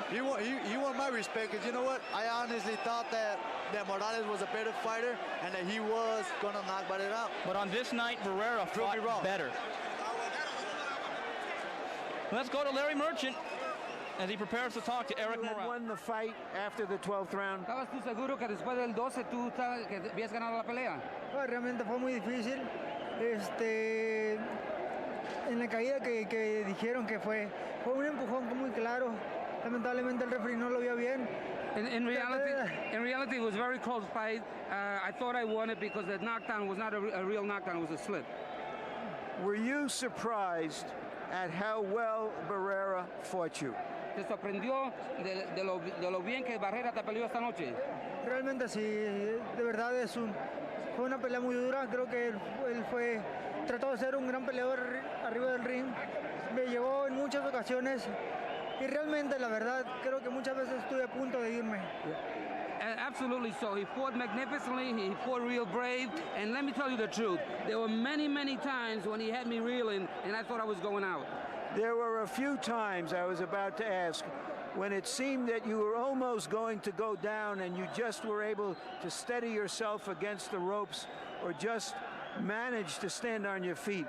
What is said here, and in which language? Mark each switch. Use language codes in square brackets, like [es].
[en] He won my respect because you know what? I honestly thought that Morales was a better fighter and that he was going to knock Barrera out. But on this night, Barrera fought better. Let's go to Larry Merchant as he prepares to talk to Erik Morales. Won the fight after the 12th round. [es] ¿Estabas tú seguro que después del 12 tú que habías ganado la pelea? Realmente fue muy difícil. En la caída que dijeron que fue un empujón muy claro. Lamentablemente el referee no lo vio bien. [en] In reality, it was a very close fight. I thought I won it because the knockdown was not a real knockdown; it was a slip. Were you surprised at how well Barrera fought you? [es] ¿Te sorprendió de lo bien que Barrera te peleó esta noche? Realmente sí, de verdad fue una pelea muy dura. Creo que él trató de ser un gran peleador arriba del ring. Me llevó en muchas ocasiones y realmente la verdad creo que muchas veces estuve a punto de irme. [en] Absolutely so. He fought magnificently. He fought real brave. And let me tell you the truth. There were many, many times when he had me reeling and I thought I was going out. There were a few times I was about to ask when it seemed that you were almost going to go down and you just were able to steady yourself against the ropes or just manage to stand on your feet.